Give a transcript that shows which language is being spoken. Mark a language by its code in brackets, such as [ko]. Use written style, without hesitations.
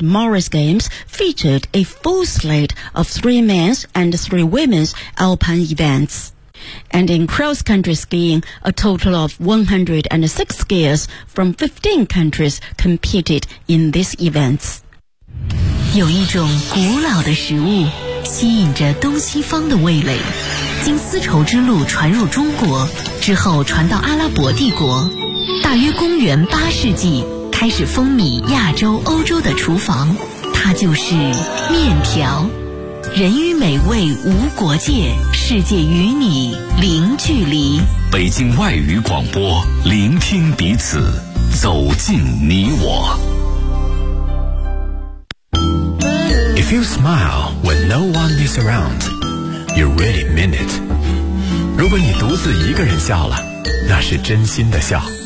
[en] Moritz Games featured a full slate of 3 men's and 3 women's alpine events. And in cross-country skiing, a total of 106 skiers from 15 countries competed in these events. [zh] 有一种古老的食物吸引着东西方的味蕾，经丝绸之路传入中国，之后传到阿拉伯帝国。大约公元8世纪，开始风靡亚洲、欧洲的厨房，它就是面条。人与美味无国界，世界与你零距离。北京外语广播，聆听彼此，走进你我。 [en] If you smile when no one is around, you really mean it. [zh] 如果你独自一个人笑了，那是真心的笑。